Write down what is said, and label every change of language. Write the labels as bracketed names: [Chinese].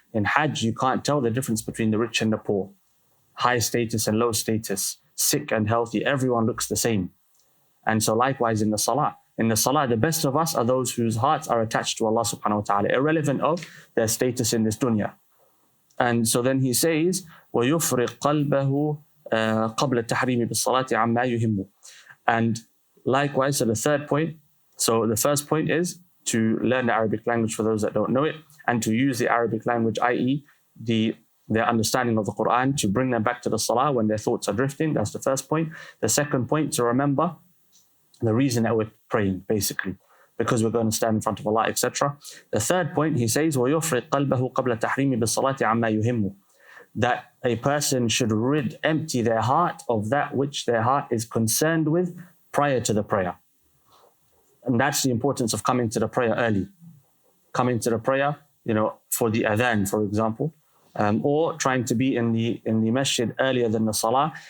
[English] In Hajj, you can't tell the difference between the rich and the poor, high status and low status, sick and healthy. Everyone looks the same. And so likewise in the salah. In the salah, the best of us are those whose hearts are attached to Allah subhanahu wa ta'ala, irrelevant of their status in this dunya. And so then he says, [Arabic] وَيُفْرِقْ قَلْبَهُ قَبْلَ التَّحْرِيمِ بِالصَّلَاةِ عَمَّا يُهِمُّ. [English] And likewise, so the third point, so the first point is to learn the Arabic language for those that don't know it, and to use the Arabic language, i.e. their understanding of the Quran, to bring them back to the salah when their thoughts are drifting. That's the first point. The second point, to remember the reason that we're praying, basically, because we're going to stand in front of Allah, etc. The third point, he says, [Arabic] وَيُفْرِقْ قَلْبَهُ قَبْلَ التَّحْرِيمِ بِالصَّلَاةِ عَمَّا يُهِمُّ. [English] That a person should empty their heart of that which their heart is concerned with prior to the prayer. And that's the importance of coming to the prayer early. Coming to the prayer, for the adhan, for example, or trying to be in the masjid earlier than the salah.